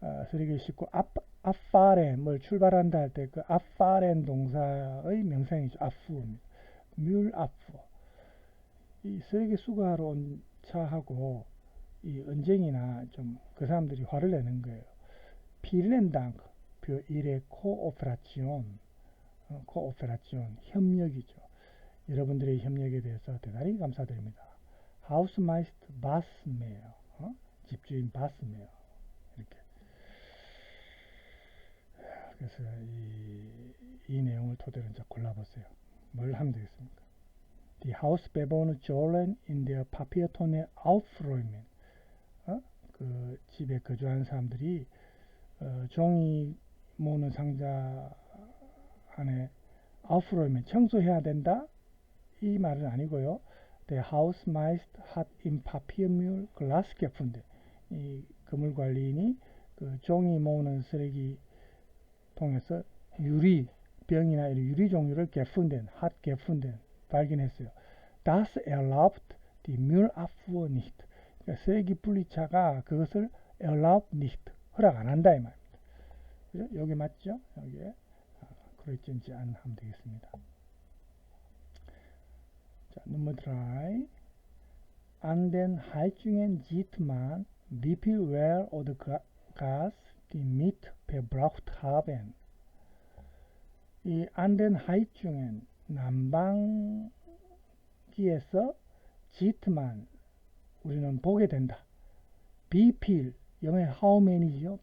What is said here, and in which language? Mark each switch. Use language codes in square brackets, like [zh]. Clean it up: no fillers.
[ko] 쓰레기를 싣고 abfahren, 뭘 출발한다 할 때 그 abfahren 동사의 명사형이죠. [de] abfuhr입니다. müllabfuhr. [ko] 이 쓰레기 수거하러 온 차하고 이 언쟁이나 좀 그 사람들이 화를 내는 거예요. [de] Vielen Dank für Ihre Kooperation. [ko] Kooperation, 협력이죠. 여러분들의 협력에 대해서 대단히 감사드립니다. Hausmeister Basmeer, 집주인 바스메어. 이렇게. 그래서 이 내용을 토대로 이제 골라보세요. 뭘 하면 되겠습니까? [de] Die Hausbewohner sollen in der Papiertonne aufräumen. [ko] 그 집에 거주하는 사람들이 종이 모으는 상자 안에 aufräumen, 청소해야 된다? 이 말은 아니고요. [de] Der Hausmeister hat im Papiermüll Glas gefunden. [ko] 이 건물관리인이 그 종이 모으는 쓰레기 통해서 유리, 병이나 이런 유리 종류를 gefunden, hat gefunden, 발견했어요. [de] Das erlaubt die Müllabfuhr nicht. [ko] 그러니까 쓰레기 분리차가 그것을 [de] erlaubt nicht, [ko] 허락 안 한다 이 말입니다. 그죠? 여기 맞죠? 여기에 그럴진지 안 하면 되겠습니다. 자, [de] Nummer 3. An den Heizungen sieht man, wie viel Öl oder Gas die mit verbraucht haben. [ko] 이 [de] an den Heizungen, [ko] 난방기에서 [de] sieht man, [ko] 우리는 보게 된다. [de] wie viel, [ko] 영어의 [en] how many [ko] 죠.